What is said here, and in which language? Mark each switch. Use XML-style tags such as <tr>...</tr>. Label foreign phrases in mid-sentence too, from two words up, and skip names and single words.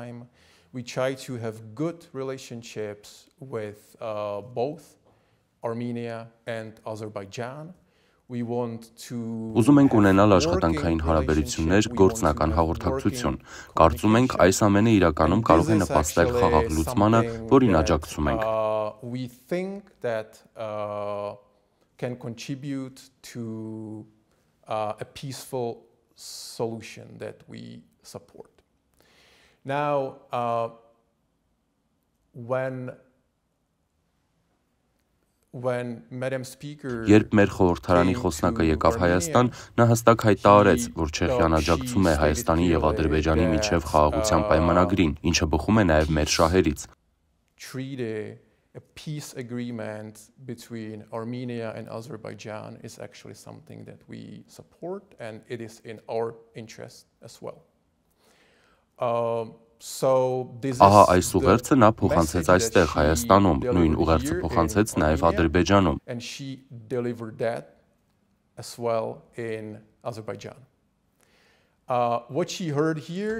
<en>Armenia and Azerbaijan.</en> <hy>Ուզում ենք ունենալ աշխատանքային հարաբերություններ, գործնական հաղորդակցություն։ Կարծում ենք, այս ամենը իրականում կարող է նպաստել խաղաղ լուծմանը, որին աջակցում ենք։</hy> <en>We think that can contribute to a peaceful solution that we support. Now,</en> <hy>Երբ մեր խորհրդարանի խոսնակը եկավ Հայաստան, նա հստակ հայտարարեց, որ Չեխիան աջակցում է Հայաստանի և Ադրբեջանի միջև խաղաղության պայմանագրին, ինչը բխում է նաև մեր շահերից։</hy> <en>A peace agreement between Armenia and Azerbaijan is actually something that we support, and it is in our interest as well.</en> <hy>Ահա այս ուղերձը նա փոխանցեց այստեղ Հայաստանում, նույն ուղերձը փոխանցեց նաև Ադրբեջանում։ Նա</hy>